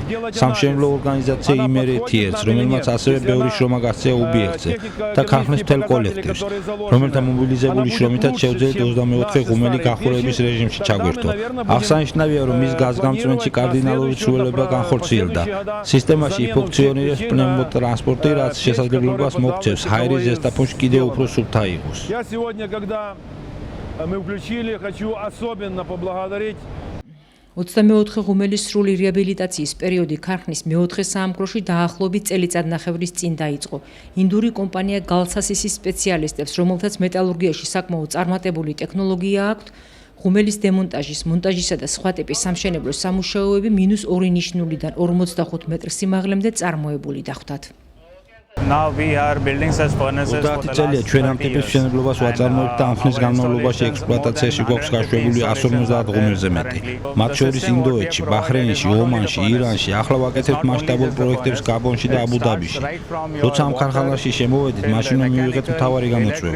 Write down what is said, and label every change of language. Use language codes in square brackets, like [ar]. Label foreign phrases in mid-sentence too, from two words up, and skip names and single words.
[ka] სამშენებლო ორგანიზაცია იმერეთიერს, რომელმაც ასევე ბევრი შრომა გასწია უბიექტზე და ქარხნის მთელ კოლექტივს, რომელთა მობილიზებული შრომითაც შევძელით 24 ღუმელი გახურების რეჟიმში ჩაგვერთო. აღსანიშნავია, რომ მის გაზგამწვენში კარდინალური ცვლილებება განხორციელდა. სისტემაში ფუნქციონირებს პნევმოტრანსპორტი, რაც შესაძლებლობას მოგცევს ჰაერის ზესტაფონში კიდევ უფრო სუფთა იყოს. [ru] Я сегодня, когда мы включили, хочу особенно поблагодарить [ka] 24 ღუმელის სრული რეაბილიტაციის პერიოდი ქარხნის მე-4 საამქროში დაახლოებით წელიწადნახევრის წინ დაიწყო. ინდური კომპანია გალსასისის სპეციალისტებს, რომელთაც მეტალურგიაში საკმაოდ წარმატებული ტექნოლოგია აქვთ, ღუმელის დემონტაჟის, მონტაჟისა და სხვა ტიპის სამშენებლო სამუშაოები -2 ნიშნულიდან 45 მეტრ სიმაღლემდე წარმოებული დახვდათ. [en] Now we are building such furnaces. [ka] 30 წელია ჩვენ ამ ტიპის მშენებლობას ვაწარმოებთ და ამ ხნის განმავლობაში ექსპლუატაციაში გვაქვს გაშვებული 150 ღუმელზე მეტი. მათ შორის ინდოეთში, ბაჰრეინში, ომანში, ირანში, ახლა ვაკეთებთ მასშტაბურ პროექტებს გაბონში და აბუ-დაბიში. როცა ამ ქარხანაში შემოვედით, მაშინ მივიღეთ მთავარი გამოწვევა.